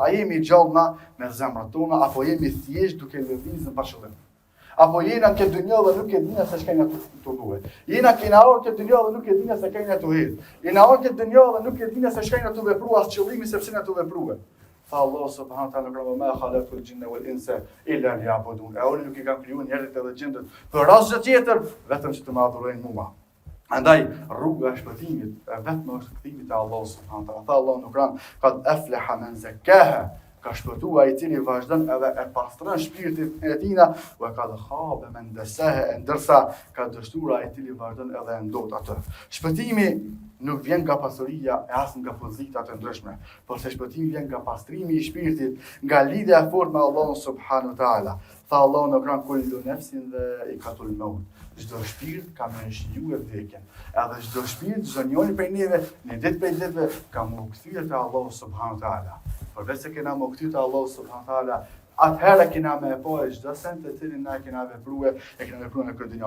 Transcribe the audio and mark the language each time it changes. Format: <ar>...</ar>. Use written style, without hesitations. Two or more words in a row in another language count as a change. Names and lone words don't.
<sq>A jemi gjallë na me zemrat tona apo jemi thjesht duke lëvizur pa qëllim? Apo jena këtë dynjë dhe nuk e dina se çka na të duhet. Jena kena orë këtë dynjë dhe nuk e dina se kena të hedh. Jena orë këtë dynjë dhe nuk e dina se çka na të veprua as qëllimi sepse na të veprua.</sq> <ar>Tha Allah سبحانه وتعالى ما خلقت الجن والإنس إلا ليعبدون.</ar> <sq>Unë nuk i kam krijuar njerëzit edhe gjindet për asgjë tjetër vetëm që të më adhurojnë mua. Andaj rruga e shpëtimit vetëm është kthimi te Allah</sq> <ar>سبحانه وتعالى.</ar> <sq>Tha Allah në Kur'an</sq> <ar>قد أفلح من زكاها.</ar> <sq>Ka shpëtua i cili vazhdon edhe e pastron shpirtin e tina,</sq> <ar>وقد خاب من دساها,</ar> <sq>ndërsa ka dështuar i cili vazhdon edhe e ndot atë. Shpëtimi nuk vjen nga pasuria e as nga pozitat e ndryshme, por se shpëtimi vjen nga pastrimi i shpirtit, nga lidhja e fortë me Allahun</sq> <ar>سبحانه وتعالى.</ar> <sq>Tha Allah në Kur'an</sq> <ar>كل نفس ذائقة الموت.</ar> <sq>Çdo shpirt ka më shijuar vdekjen. Edhe çdo shpirt, çdo njeri prej neve, në ditë prej ditëve ka më kthyer te Allahu</sq> <ar>سبحانه وتعالى.</ar> <sq>Përveç se kena më kthyer te Allahu</sq> <ar>سبحانه وتعالى,</ar> <sq>atëherë kena më po çdo sent të cilin na kena vepruar, e kena vepruar në këtë dynjë.</sq>